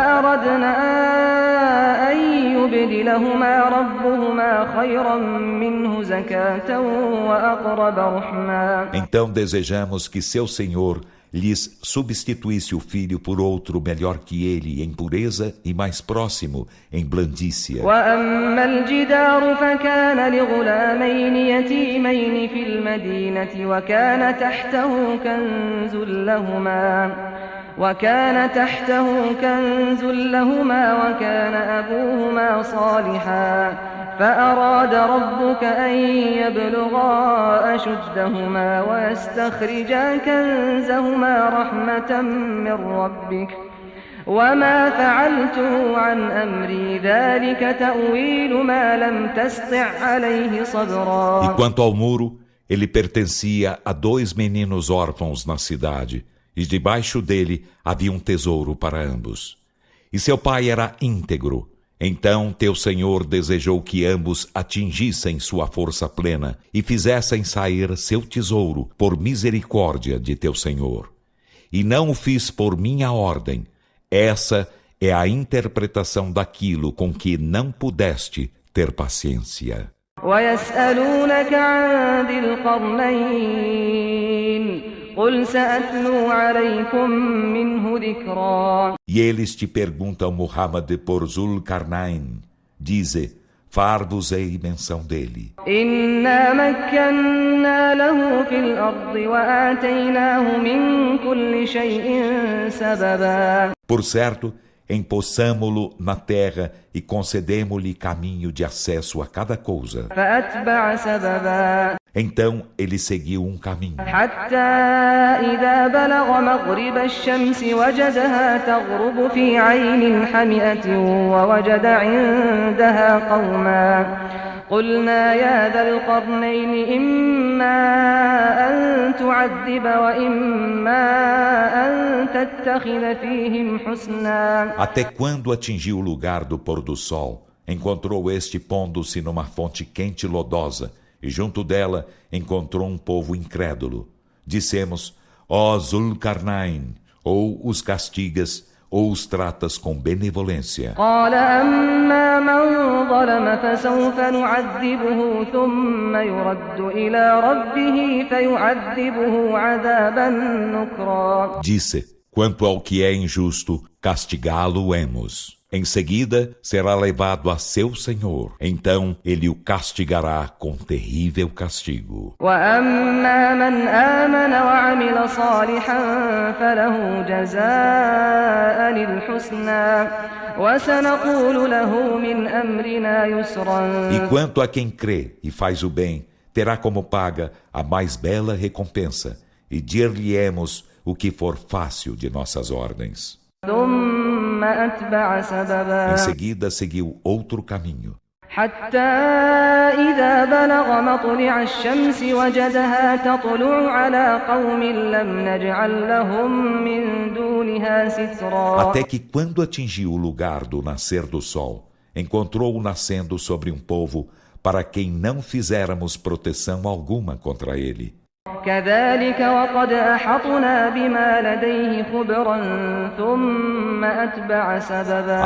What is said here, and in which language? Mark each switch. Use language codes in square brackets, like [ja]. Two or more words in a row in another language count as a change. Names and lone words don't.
[ar] فأردنا أن يبدلهما ربهما خيرا منه زكاة وأقرب رحما. [pt] Então desejamos que seu Senhor lhes substituísse o filho por outro melhor que ele em pureza e mais próximo em blandícia. [ar] وأما الجدار فكان لغلامين يتيمين في المدينة وكان تحته كنز لهما وكان أبوهما صالحا فأراد ربك أن يبلغا أشدهما ويستخرجا كنزهما رحمة من ربك وما فعلته عن أمري ذلك تأويل ما لم تسطع عليه صبرا. [pt] E quanto ao muro, ele pertencia a 2 meninos órfãos na cidade, e debaixo dele havia um tesouro para ambos. E seu pai era íntegro. Então teu Senhor desejou que ambos atingissem sua força plena e fizessem sair seu tesouro por misericórdia de teu Senhor. E não o fiz por minha ordem. Essa é a interpretação daquilo com que não pudeste ter paciência. [ar] ويسألونك عن ذي القرنين قل سأتلو عليكم منه ذكرا. [pt] E eles te perguntam, Muhammad, por Zul-Karnain. Dize: far-vos-ei menção dele. [ar] إنا مكنا له في الأرض وآتيناه من كل شيء سببا. [pt] Por certo, empossamo-lo na terra e concedemo-lhe caminho de acesso a cada coisa. [ar] فأتبع سببا. [pt] Então ele seguiu um caminho. [ar] حتى إذا بلغ مغرب الشمس وجدها تغرب في عين حمئة ووجد عندها قوما قلنا يا ذا القرنين إما أن تعذب وإما أن تتخذ فيهم حسنا. [pt] Até quando atingiu o lugar do pôr do sol, encontrou este pondo-se numa fonte quente e lodosa, e junto dela encontrou um povo incrédulo. Dissemos, ó Zulkarnain, ou os castigas, ou os tratas com benevolência. [ar] قال أما من ظلم فسوف نعذبه ثم يرد إلى ربه فيعذبه عذابا نكرا. [pt] Disse, quanto ao que é injusto, castigá-lo-emos. Em seguida, será levado a seu Senhor. Então, ele o castigará com terrível castigo. [ar] وأما من آمن وعمل صالحا فله جزاء الحسنى وسنقول له من أمرنا يسرا. [pt] E quanto a quem crê e faz o bem, terá como paga a mais bela recompensa, e dir-lhe-emos o que for fácil de nossas ordens. [ar] ثم أتبع سببا. [pt] Em seguida, seguiu outro caminho. [ar] حتى إذا بلغ مطلع الشمس وجدها تطلع على قوم لم نجعل لهم من دونها سترا. [pt] Até que, quando atingiu o lugar do nascer do sol, encontrou-o nascendo sobre um povo para quem não fizéramos proteção alguma contra ele. [ar] كذلك وقد أحطنا بما لديه خبرا ثم أتبع سببا.